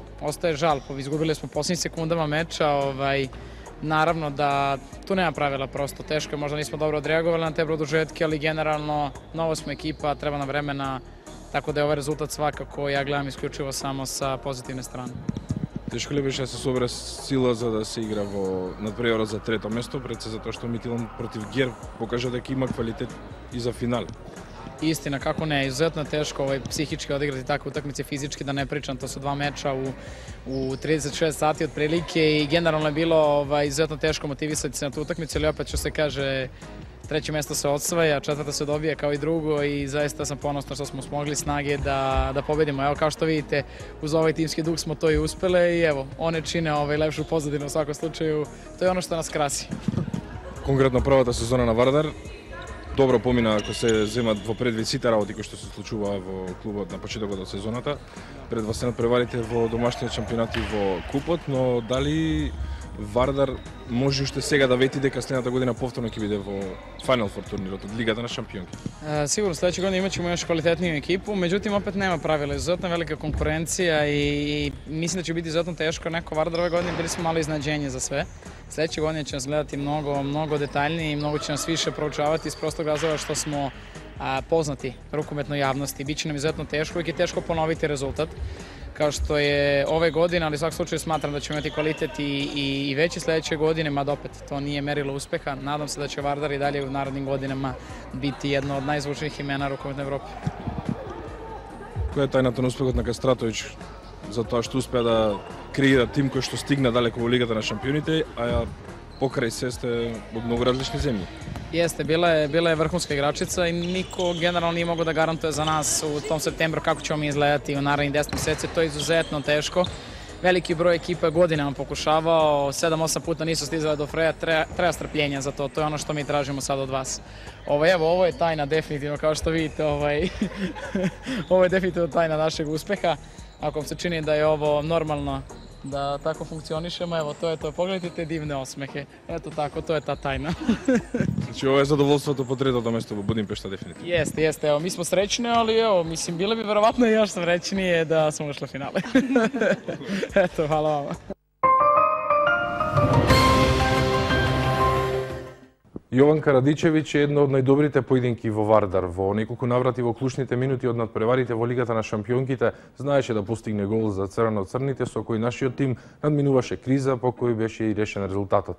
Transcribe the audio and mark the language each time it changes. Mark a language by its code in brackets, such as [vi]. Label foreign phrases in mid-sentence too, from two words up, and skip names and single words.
[sr] Ostaje žal, izgubili smo posljednjim sekundama meča, naravno da tu nema pravila prosto, teško je, možda nismo dobro odreagovali na te produžetke, ali generalno novo smo ekipa, treba nam vremena, tako da je ovaj rezultat svakako, ja gledam isključivo samo sa pozitivne strane. [mk] Тешко ли беше да се собере сила за да се игра во надпреварот за трето место, пред се затоа што Митилан против Герб покажа дека има квалитет и за финал? [sr] Istina, kako ne, izuzetno je teško psihički odigrati takve utakmice, fizički da ne pričam, to su dva meča u 36 sati otprilike i generalno je bilo izuzetno teško motivisati se na tu utakmicu, ali opet što se kaže, treće mjesto se osvaja, četvrto se dobije kao i drugo i zaista sam ponosna što smo smogli snage da pobedimo. Evo kao što vidite, uz ovaj timski duh smo to i uspele i evo, one čine lepšu pozadinu u svakom slučaju, to je ono što nas krasi. [mk] Конкретно првата сезона на Вардар, добро помина ако се земат во предвид сите работи кои што се случуваа во клубот на почетокот од сезоната, пред вас се надпреварите во домашниот шампионат и во купот, но дали Вардар може уште сега да вети дека следната година повторно ќе биде во Final Four турнирот од Лигата на шампионки? [sr] Sigurno, sledeće godine imat ćemo još kvalitetniju ekipu, međutim opet nema pravila, izuzetno velika konkurencija i mislim da će biti izuzetno teško. Neko Vardar ove godine bili smo malo iznenađenje za sve. Sledeće godine će nas gledati mnogo detaljnije i mnogo će nas više proučavati iz prostog razloga što smo poznati rukometnoj javnosti. Biće nam izuzetno teško, uvijek je teško ponoviti rezultat kao što je ove godine, ali u svakom slučaju smatram da ćemo imati kvalitet i veći sledeće godine, mada opet to nije merilo uspeha. Nadam se da će Vardar i dalje u narednim godinama biti jedno od najzvučnijih imena rukometne Evrope. [mk] Која е тајната на успехот на Кастратовиќ за тоа што успеа да креира тим кој што стигна далеко во Лигата на шампионите, а покрај се сте од многу различни земји? [sr] Jeste, bila je vrhunska igračica i niko generalno nije mogao da garantuje za nas u tom septembru kako ćemo mi izgledati u narednih 10 mjeseci. To je izuzetno teško. Veliki broj ekipa je godinama pokušavao, 7-8 puta nisu stizali do freja, treba strpljenja za to, to je ono što mi tražimo sad od vas. Ovo je tajna definitivno, kao što vidite, ovo je definitivno tajna našeg uspeha. Ako vam se čini da je ovo normalno, da tako funkcionišemo, evo to je to, pogledajte te divne osmehe, eto tako, to je ta tajna. [mk] Значи ова е задоволството по третото место во Будимпешта дефинитивно. [sr] Jeste, evo mi smo srećni, ali evo, mislim, bile bi verovatno i još srećnije da smo ušli u finale. Eto, hvala vama. [mk] Јован Карадичевиќ е едно од најдобрите поединки во Вардар. Во неколку наврати во клучните минути од надпреварите во Лигата на шампионките знаеше да постигне гол за црвено-црните со кој нашиот тим надминуваше криза по кој беше и решен резултатот.